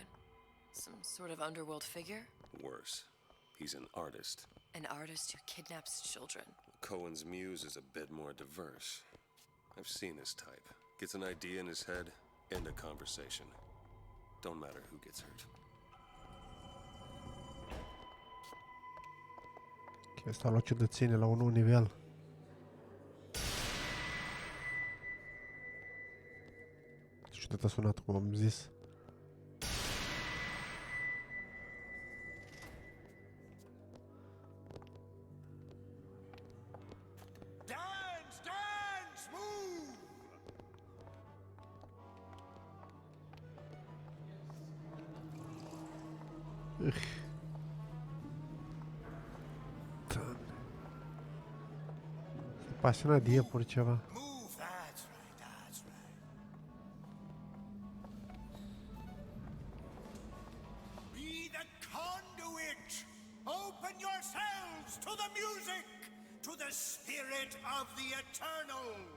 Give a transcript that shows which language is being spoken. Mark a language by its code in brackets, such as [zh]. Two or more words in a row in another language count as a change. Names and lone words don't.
[en] Some sort of underworld figure? Worse. He's an artist. An artist who kidnaps children. Cohen's muse is a bit more diverse. I've seen his type. Gets an idea in his head, end a conversation. Don't matter who gets hurt. [ro] Ok, asta a luat ciudățenie la un nou nivel. Ciudat a sunat, cum am zis. [en] Dance, dance, move! [ro] Pasionat de iepuri ceva. [en] Move, that's right, that's right. Be the conduit! Open yourselves to the music, to the spirit of the eternal!